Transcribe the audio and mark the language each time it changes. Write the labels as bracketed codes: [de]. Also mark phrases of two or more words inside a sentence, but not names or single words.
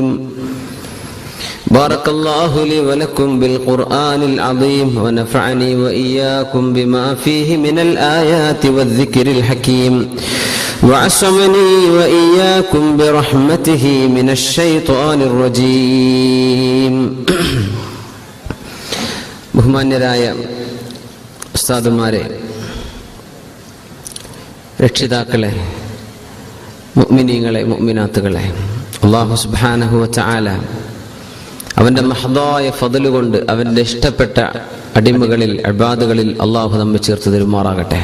[ar] بارك الله لي ولكم بالقرآن العظيم، ونفعني وإياكم بما فيه من الآيات والذكر الحكيم، وعصمني وإياكم برحمته من الشيطان الرجيم. [ml] ബഹുമാന്യരായ ഉസ്താദുമാരെ, രക്ഷിതാക്കളെ, മുഅ്മിനീങ്ങളെ, മുഅ്മിനാത്തുകളെ, അല്ലാഹു [ar] سبحانه وتعالى [ml] അവന്റെ മഹദായ ഫദ്ല് കൊണ്ട് അവന്റെ ഇഷ്ടപ്പെട്ട അടിമകളിൽ, ഇബാദുകളിൽ അല്ലാഹു നമ്മെ ചേർത്ത് തരുമാറാകട്ടെ.